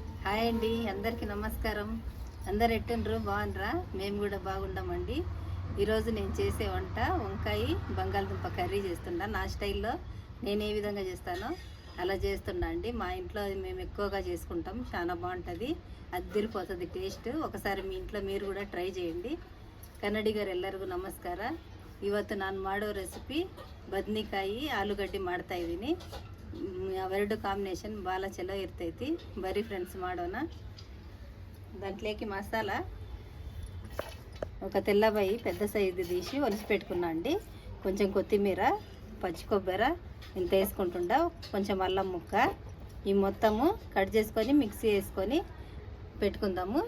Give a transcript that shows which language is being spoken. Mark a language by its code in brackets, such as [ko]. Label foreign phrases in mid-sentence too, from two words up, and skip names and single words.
[te] హాయ్ అండి, అందరికీ నమస్కారం. అందరు ఎట్టుండ్రు? బాగుండ్రా? మేము కూడా బాగుండామండి. ఈరోజు నేను చేసే వంట వంకాయ బంగాళదుంప కర్రీ చేస్తున్నా. నా స్టైల్లో నేను ఏ విధంగా చేస్తానో అలా చేస్తున్నా అండి. మా ఇంట్లో మేము ఎక్కువగా చేసుకుంటాం, చాలా బాగుంటుంది, అద్దిరిపోతుంది టేస్ట్. ఒకసారి మీ ఇంట్లో మీరు కూడ ట్రై చేయండి. [kn] ಕನ್ನಡಿಗರು ಎಲ್ಲರಿಗೂ ನಮಸ್ಕಾರ. ಇವತ್ತು ನಾನು ಮಾಡೋ ರೆಸಿಪಿ ಬದ್ನಿಕಾಯಿ ಆಲೂಗಡ್ಡೆ ಮಾಡ್ತಾ ಇದ್ದೀನಿ. ಅವೆರಡು ಕಾಂಬಿನೇಷನ್ ಭಾಳ ಚಲೋ ಇರ್ತೈತಿ. ಬರೀ ಫ್ರೆಂಡ್ಸ್ ಮಾಡೋಣ. [te] దాంట్లోకి మసాలా ఒక తెల్లబాయి పెద్ద సైజు తీసి ఒలిచి పెట్టుకున్నా అండి. కొంచెం కొత్తిమీర, పచ్చి కొబ్బరి ఇంత వేసుకుంటుండా, కొంచెం అల్లం ముక్క, ఈ మొత్తము కట్ చేసుకొని మిక్సీ వేసుకొని పెట్టుకుందాము.